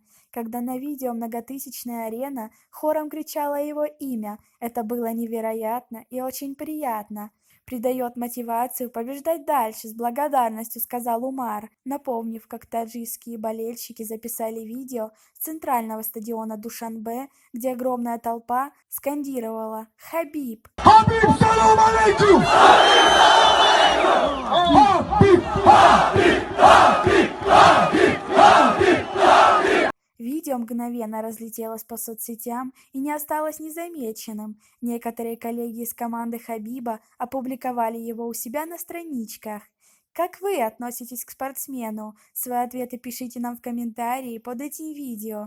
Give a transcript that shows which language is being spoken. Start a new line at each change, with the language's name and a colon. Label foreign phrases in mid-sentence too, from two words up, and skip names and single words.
Russian: Когда на видео многотысячная арена хором кричала его имя, это было невероятно и очень приятно. Придает мотивацию побеждать дальше, с благодарностью сказал Умар, напомнив, как таджикские болельщики записали видео с центрального стадиона Душанбе, где огромная толпа скандировала «Хабиб!
Arabic: Habib سلام عليكم.
Russian: Habib, Habib, Habib, Habib, Habib, Habib. Видео мгновенно разлетелось по соцсетям и не осталось незамеченным. Некоторые коллеги из команды Хабиба опубликовали его у себя на страничках. Как вы относитесь к спортсмену? Свои ответы пишите нам в комментарии под этим видео.